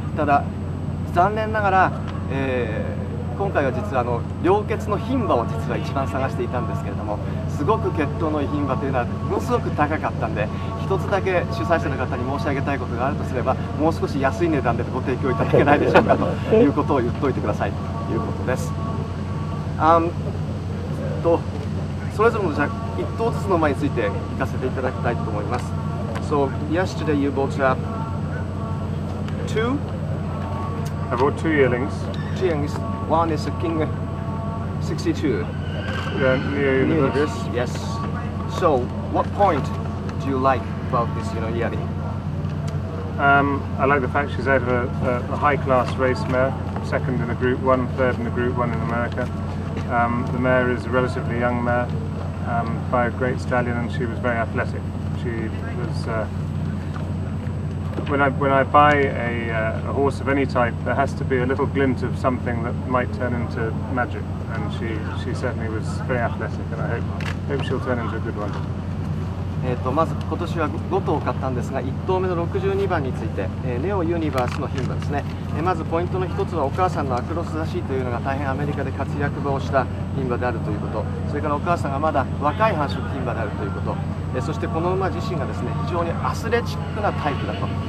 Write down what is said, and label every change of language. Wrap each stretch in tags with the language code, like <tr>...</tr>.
<ja>ただ残念ながら、今回は実は良血の牝馬を実は一番探していたんですけれども、すごく血統のいい牝馬というのはものすごく高かったんで、一つだけ主催者の方に申し上げたいことがあるとすれば、もう少し安い値段でご提供いただけないでしょうかということを言っておいてくださいということです。それぞれのじゃ一頭ずつの馬について聞かせていただきたいと思います。</ja> <en>So yesterday you bought two? I bought 2 yearlings. Two youngs. One is a King 62. Neo Universe. Yes. So, what point do you like about this, yearling? I like the fact she's out of a high-class race mare, second in a Group 1, third in a Group 1 in America. The mare is a relatively young mare by a great stallion, and she was very athletic. She was. When I buy a horse of any type, there has to be a little glint of something that might turn into magic, and she certainly was very athletic, and I hope she'll turn into a good one.</en> <ja>まず今年は5頭買ったんですが、1頭目の62番について、ネオユニバースの牝馬ですね。まずポイントの一つはお母さんのアクロスらしいというのが大変アメリカで活躍場をした牝馬であるということ、それからお母さんがまだ若い繁殖牝馬であるということ、そしてこの馬自身がですね、非常にアスレチックなタイプだと。</ja>